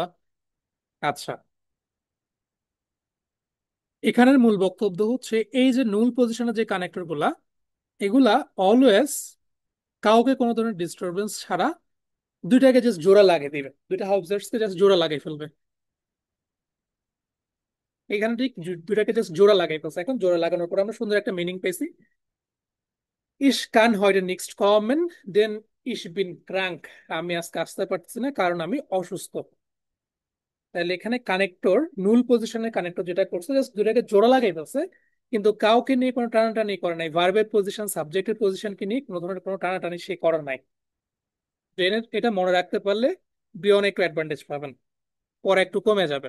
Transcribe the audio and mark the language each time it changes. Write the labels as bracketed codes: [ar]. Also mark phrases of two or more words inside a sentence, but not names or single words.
[bn] আচ্ছা, এখানের মূল বক্তব্য হচ্ছে এই যে নুল পজিশনে যে কানেক্টর গুলা, এগুলা অলওয়েজ কাউকে কোনো ধরনের ডিস্টারবেন্স ছাড়া দুইটাকে জাস্ট জোড়া লাগিয়ে দিবে, দুইটা অবজেক্টসকে জাস্ট জোড়া লাগিয়ে ফেলবে। এখানে ঠিক দুইটাকে জাস্ট জোড়া লাগাই ফেলছে। এখন জোড়া লাগানোর পর আমরা সুন্দর একটা মিনিং পেয়েছি, [de] ich kann heute nicht kommen denn ich bin krank, [bn] আমি আজকে আসতে পারছি না কারণ আমি অসুস্থ। তাহলে এখানে কানেক্টর, নুল পজিশনের কানেক্টর যেটা করছে জাস্ট দুটাকে জোড়া লাগাই ফেলছে, কিন্তু কাউকে নিয়ে কোনো টানাটানি করে নাই, ভার্বের পজিশন সাবজেক্টের পজিশনকে নিয়ে কোনো ধরনের কোনো টানাটানি সে করার নাই। এটা মনে রাখতে পারলে বিয়ন একটু অ্যাডভান্টেজ পাবেন, পরে একটু কমে যাবে।